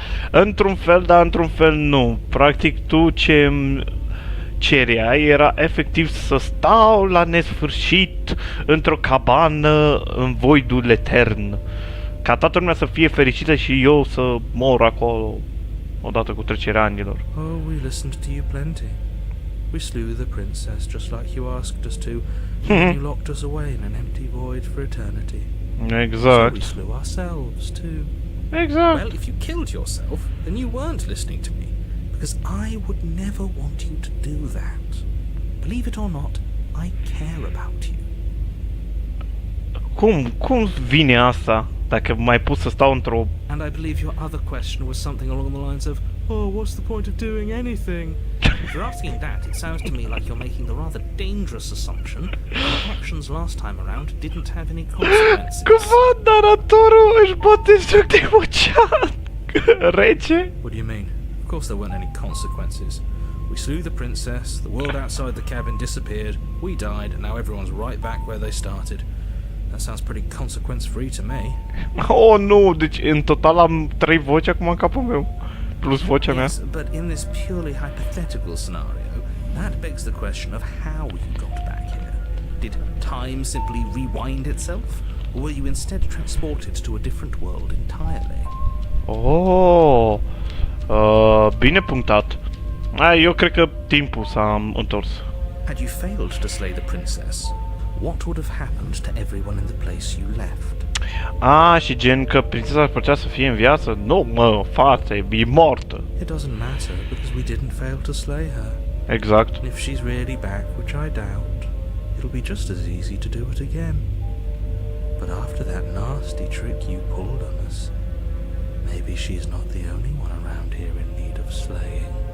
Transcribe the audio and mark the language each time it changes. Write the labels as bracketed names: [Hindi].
[Romanian] Într-un fel, dar într-un fel nu. Practic tu ce îmi cereai era efectiv să stau la nesfârșit într-o cabană în voidul etern. Ca toată lumea să fie fericită și eu să mor acolo odată cu trecerea anilor. [English] Oh, we listened to you plenty. We slew the princess just like you asked us to, and you locked us away in an empty void for eternity. Exact. So we slew ourselves too. Exact. Well, if you killed yourself, then you weren't listening to me, because I would never want you to do that. Believe it or not, I care about you. [Romanian] Cum vine asta? Dacă m-ai pus să stau într-o... [English] And I believe your other question was something along the lines of, oh, what's the point of doing anything? If you're asking that, it sounds to me like you're making the rather dangerous assumption that your actions last time around didn't have any consequences. [Romanian] Cumva naratorul își bate joc de vocea rece? [English] What do you mean? Of course there weren't any consequences. We slew the princess, the world outside the cabin disappeared, we died, and now everyone's right back where they started. That sounds pretty consequence-free to me. [Romanian] Oh, nu, deci în total am 3 voci acum în capul meu. Plus vocea mea. [English] Yes, but in this purely hypothetical scenario, that begs the question of how you got back here. Did time simply rewind itself? Or were you instead transported to a different world entirely? [Romanian] Oh, bine punctat. Eu cred că timpul s-a întors. [English] Had you failed to slay the princess, what would have happened to everyone in the place you left? [Romanian] Și gen că prințesa ar putea să fie în viață? Nu, mă, frate, e mortă. [English] It doesn't matter, because we didn't fail to slay her. Exact. And if she's really back, which I doubt, it'll be just as easy to do it again. But after that nasty trick you pulled on us, maybe she's not the only one around here in need of slaying.